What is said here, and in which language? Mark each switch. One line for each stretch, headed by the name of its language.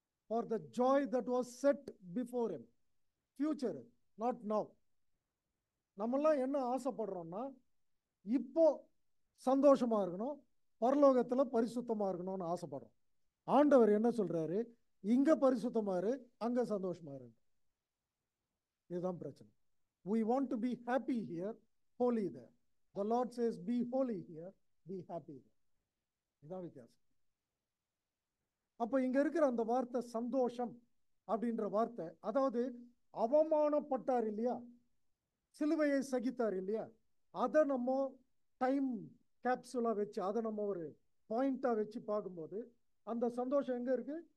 English: For the joy that was set before him. Future, not now.
Tamil: நம்மெல்லாம் என்ன ஆசைப்படுறோம்னா இப்போ சந்தோஷமா இருக்கணும், பரலோகத்துல பரிசுத்தமா இருக்கணும்னு ஆசைப்படுறோம். ஆண்டவர் என்ன சொல்றாரு? இங்க பரிசுத்தமா இரு, அங்க சந்தோஷமா இரு. இதுதான் பிரச்சனை.
English: We want to be happy here, holy there. The Lord says, be holy here, be happy there.
Tamil: இதுதான் வித்தியாசம். அப்ப இங்க இருக்கிற அந்த வார்த்தை சந்தோஷம் அப்படின்ற வார்த்தை, அதாவது அவமானப்பட்டார் இல்லையா, சிலுவையை சகித்தார் இல்லையா, அதை நம்ம டைம் கேப்சூலா வச்சு, அதை நம்ம ஒரு பாயிண்டா வச்சு பார்க்கும்போது அந்த சந்தோஷம் எங்க இருக்கு?